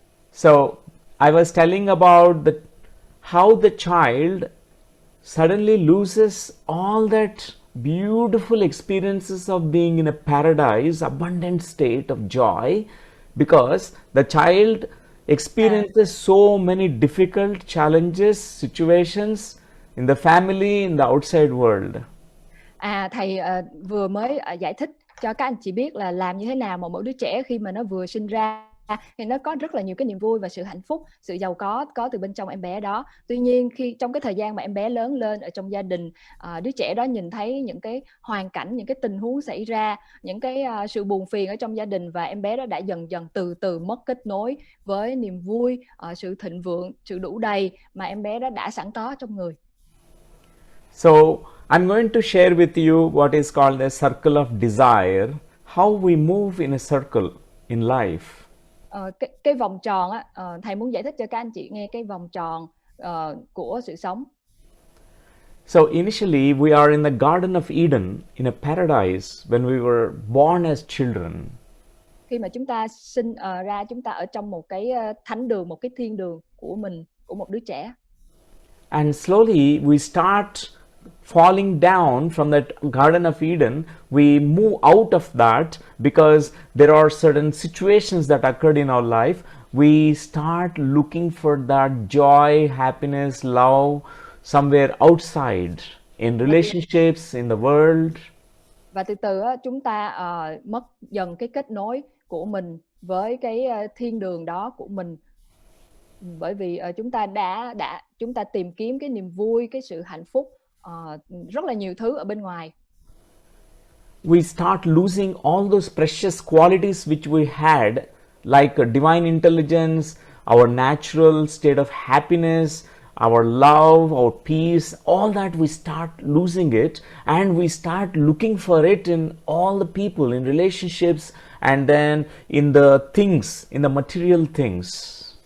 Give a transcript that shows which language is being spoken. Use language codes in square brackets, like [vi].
[en] So I was telling about how the child suddenly loses all that beautiful experiences of being in a paradise, abundant state of joy, because the child experiences so many difficult challenges, situations in the family, in the outside world. [vi] Thầy vừa mới giải thích cho các anh chị biết là làm như thế nào mà mỗi đứa trẻ khi mà nó vừa sinh ra thì nó có rất là nhiều cái niềm vui và sự hạnh phúc, sự giàu có từ bên trong em bé đó. Tuy nhiên khi trong cái thời gian mà em bé lớn lên ở trong gia đình, đứa trẻ đó nhìn thấy những cái hoàn cảnh, những cái tình huống xảy ra, những cái sự buồn phiền ở trong gia đình, và em bé đó đã dần dần từ từ mất kết nối với niềm vui, sự thịnh vượng, sự đủ đầy mà em bé đó đã sẵn có trong người. [en] So I'm going to share with you what is called a circle of desire, how we move in a circle in life. [vi] Cái vòng tròn á, thầy muốn giải thích cho các anh chị nghe cái vòng tròn của sự sống. [en] So initially we are in the Garden of Eden, in a paradise when we were born as children. [vi] Khi mà chúng ta sinh ra, chúng ta ở trong một cái thánh đường, một cái thiên đường của mình, của một đứa trẻ. [en] And slowly we start falling down from that Garden of Eden. We move out of that because there are certain situations that occurred in our life. We start looking for that joy, happiness, love somewhere outside, in relationships, in the world. [vi] Và từ từ chúng ta mất dần cái kết nối của mình với cái thiên đường đó của mình, bởi vì chúng ta tìm kiếm cái niềm vui, cái sự hạnh phúc, rất là nhiều thứ ở bên ngoài. [en] We start losing all those precious qualities which we had, like a divine intelligence, our natural state of happiness, our love, our peace, all that we start losing it, and we start looking for it in all the people, in relationships, and then in the things, in the material things.